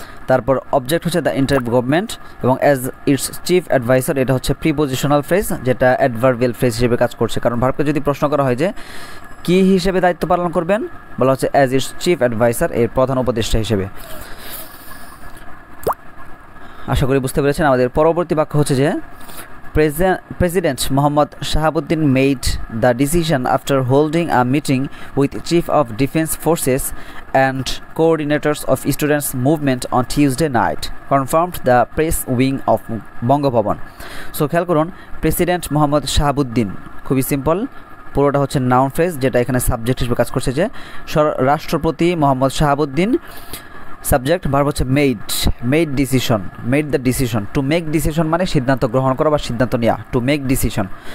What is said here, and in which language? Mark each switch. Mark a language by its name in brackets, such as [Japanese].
[Bangla] তারপর অবজেক্ট হচ্ছে [English] the interim government, [Bangla] এবং [English] as its chief adviser, [Bangla] এটা হচ্ছে প্রিপোজিশনাল ফ্রেজ, যেটা অ্যাডভার্বিয়াল ফ্রেজ হিসেবে কাজ করছে। কারণ ভার্বকে যদি প্রশ্ন করা হয় যে কী হিসেবে দায়িত্ব পালন করবেন, বলা হচ্ছে [English] as its chief adviser, [Bangla] এর প্রধান উপদেষ্টা হিসেবে। আশা করি বুঝতে পেরেছেন। আমাদের পরবর্তী বাক্য হচ্ছে যে [English] President Mohammad Shahabuddin made the decision after holding a meeting with Chief of Defense Forces and coordinators of students' movement on Tuesday night, confirmed the press wing of Bangabhavan. [Bangla] So খেয়াল করুন, প্রেসিডেন্ট মোহাম্মদ শাহাবুদ্দিন, খুবই simple, পুরোটা হচ্ছে noun phrase, যেটা এখানে subject হিসেবে কাজ করছে, যে রাষ্ট্রপতি মোহাম্মদ শাহাবুদ্দিন, সাবজেক্ট, ভার্ব হচ্ছে [English] Made the decision. To make decision [Bangla] মানে সিদ্ধান্ত গ্রহণ করা বা সিদ্ধান্ত নেওয়া, টু মেক ডিসিশন।